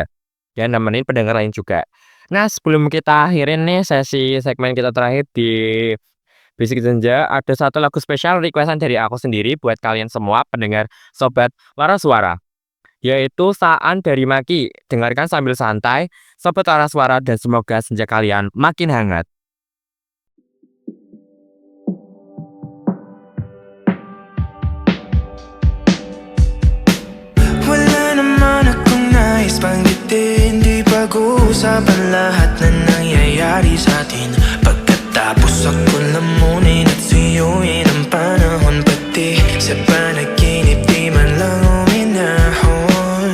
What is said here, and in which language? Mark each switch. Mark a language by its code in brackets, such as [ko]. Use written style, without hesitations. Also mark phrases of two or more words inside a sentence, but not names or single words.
[id] Dan nemenin pendengar lain juga. Nah, sebelum kita akhirin nih sesi segmen kita terakhir di Bisik Senja, ada satu lagu spesial requestan dari aku sendiri buat kalian semua pendengar sobat Laras Suara, yaitu Saan dari Maki. Dengarkan sambil santai, sobat Laras Suara, dan semoga senja kalian makin hangat. [tl] Wala naman akong nais banggitin, di pag-uusapan lahat na nangyayari sa atin. Pagkatapos ako lamunin at suyuin ang panahon, pati sa panaginip di man lang uminahon.